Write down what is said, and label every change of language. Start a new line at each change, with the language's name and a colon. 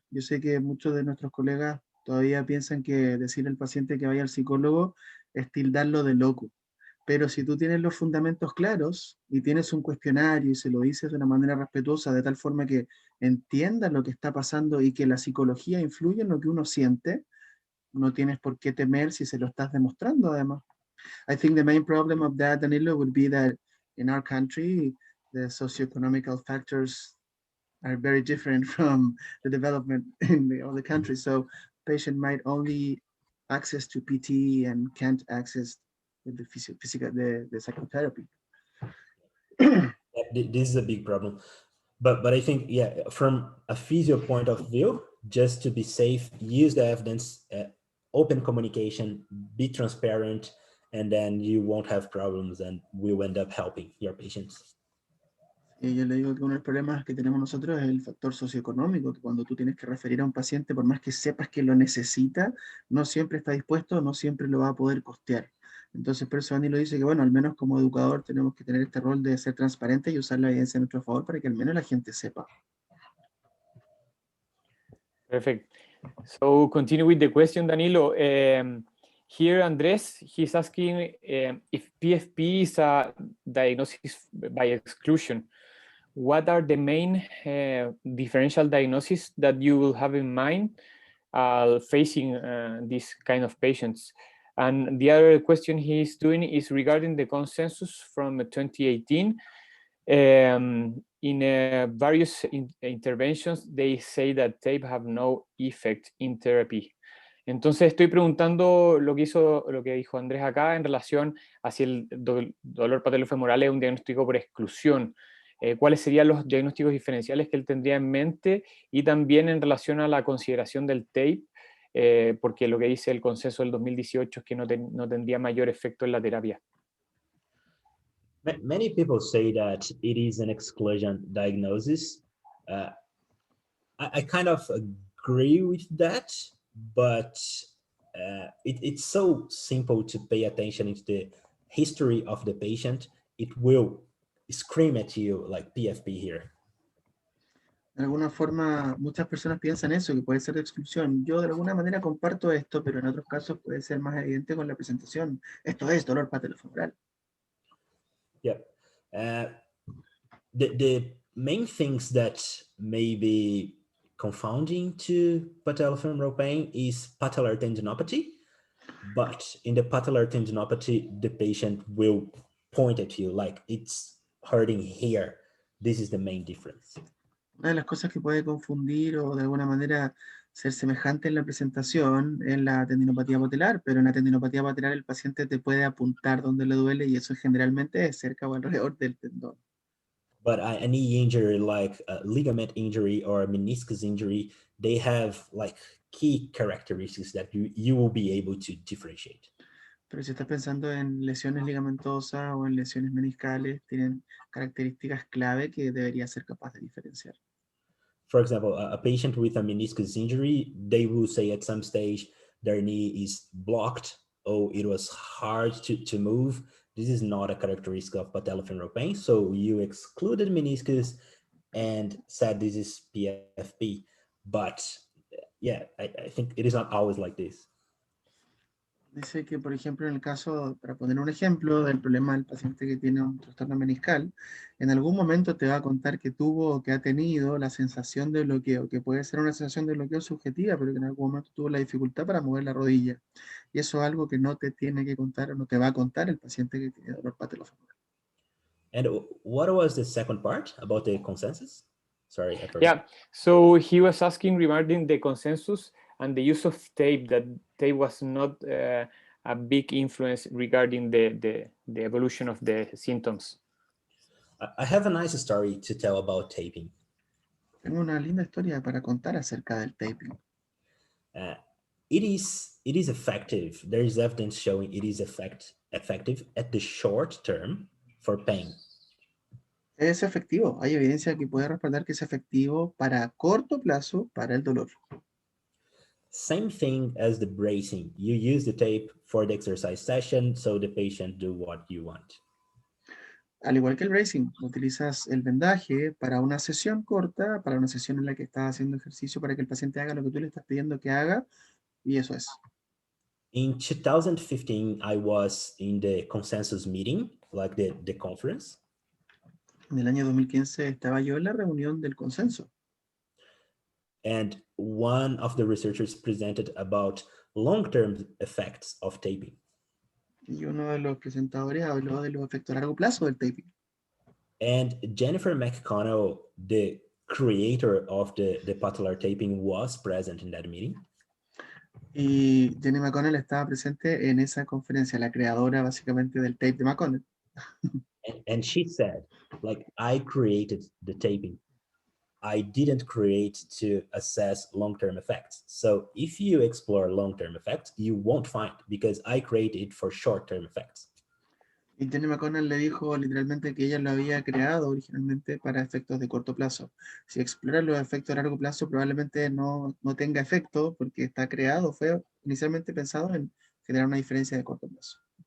Spanish: Yo sé que muchos de nuestros colegas todavía piensan que decirle al paciente que vaya al psicólogo es tildarlo de loco. Pero si tú tienes los fundamentos claros y tienes un cuestionario y se lo dices de una manera respetuosa, de tal forma que entiendas lo que está pasando y que la psicología influye en lo que uno siente, no tienes por qué temer si se lo estás demostrando además.
English: I think the main problem of that, Danilo, would be that in our country, the socioeconomical factors are very different from the development in the other countries. So patient might only access to PT and can't access the physical, the psychotherapy. This is a big problem. But I think, yeah, from a physio point of view, just to be safe, use the evidence, open communication, be transparent, and then you won't have problems and we'll end up helping your patients.
Spanish: Y yo le digo que uno de los problemas que tenemos nosotros es el factor socioeconómico, que cuando tú tienes que referir a un paciente, por más que sepas que lo necesita, no siempre está dispuesto, no siempre lo va a poder costear. Entonces, por eso Danilo dice que, bueno, al menos como educador tenemos que tener este rol de ser transparente y usar la evidencia a nuestro favor para que al menos la gente sepa.
English: Perfect. So continue with the question, Danilo. Here, Andres, he's asking if PFP is a diagnosis by exclusion. What are the main differential diagnoses that you will have in mind facing these kind of patients? And the other question he's doing is regarding the consensus from 2018. In various interventions, they say that tape have no effect in therapy.
Spanish: Entonces estoy preguntando lo que dijo Andrés acá en relación a si el dolor patelofemoral es un diagnóstico por exclusión. ¿Cuáles serían los diagnósticos diferenciales que él tendría en mente? Y también en relación a la consideración del tape, porque lo que dice el consenso del 2018 es que no tendría mayor efecto en la terapia.
English: Many people say that it is an exclusion diagnosis. I kind of agree with that, but it's so simple to pay attention to the history of the patient. It will scream at you like PFP here.
Spanish: De alguna forma, muchas personas piensan eso, que puede ser de exclusión. Yo de alguna manera comparto esto, pero en otros casos puede ser más evidente con la presentación. Esto es dolor patelofemoral.
English: Yeah. The main things that may be confounding to patellofemoral pain is patellar tendinopathy. But in the patellar tendinopathy, the patient will point at you like it's hurting here. This is the main difference.
Spanish: Una de las cosas que puede confundir o de alguna manera ser semejante en la presentación es la tendinopatía patelar, pero en la tendinopatía patelar el paciente te puede apuntar donde le duele y eso generalmente es cerca o alrededor del tendón.
English: But a knee injury like a ligament injury or a meniscus injury, they have like key characteristics that you will be able to differentiate.
Spanish: Pero si estás pensando en lesiones ligamentosas o en lesiones meniscales, tienen características clave que debería ser capaz de diferenciar.
English: For example, a patient with a meniscus injury, they will say at some stage, their knee is blocked, oh, it was hard to move. This is not a characteristic of patellofemoral pain. So you excluded meniscus and said this is PFP. But yeah, I think it is not always like this.
Spanish: Dice que, por ejemplo, en el caso, para poner un ejemplo del problema del paciente que tiene un trastorno meniscal, en algún momento te va a contar que tuvo o que ha tenido la sensación de bloqueo, que puede ser una sensación de bloqueo subjetiva, pero que en algún momento tuvo la dificultad para mover la rodilla. Y eso es algo que no te tiene que contar o no te va a contar el paciente que tiene dolor patellofemoral.
English: And what was the second part about the consensus? Sorry, I forgot. Yeah, so he was asking regarding the consensus and the use of tape, that tape was not a big influence regarding the evolution of the symptoms. I have a nice story to tell about taping.
Spanish: Tengo una linda historia para contar acerca del taping.
English: It is effective. There is evidence showing it is effective at the short term for pain.
Spanish: Es efectivo. Hay evidencia que puede respaldar que es efectivo para corto plazo para el dolor.
English: Same thing as the bracing. You use the tape for the exercise session, so the patient do what you want.
Spanish: Al igual que el bracing, utilizas el vendaje para una sesión corta, para una sesión en la que estás haciendo ejercicio para que el paciente haga lo que tú le estás pidiendo que haga, y eso es.
English: In 2015, I was in the consensus meeting, like the conference.
Spanish: En el año 2015 estaba yo en la reunión del consenso.
English: And one of the researchers presented about long-term effects of taping.
Spanish: Y uno de los presentadores habló de los efectos a largo plazo del taping.
English: And Jennifer McConnell, the creator of the patellar taping, was present in that meeting.
Spanish: Y Jenny McConnell estaba presente en esa conferencia, la creadora básicamente del tape de McConnell.
English: And she said, like, I created the taping. I didn't create to assess long-term effects. So if you explore long-term effects, you won't find, because I created it for short-term effects.
Spanish: Y Jenny McConnell le dijo literalmente que ella lo había creado originalmente para efectos de corto plazo. Si exploras los efectos a largo plazo, probablemente no tenga efecto porque está creado, fue inicialmente pensado en generar una diferencia de corto plazo.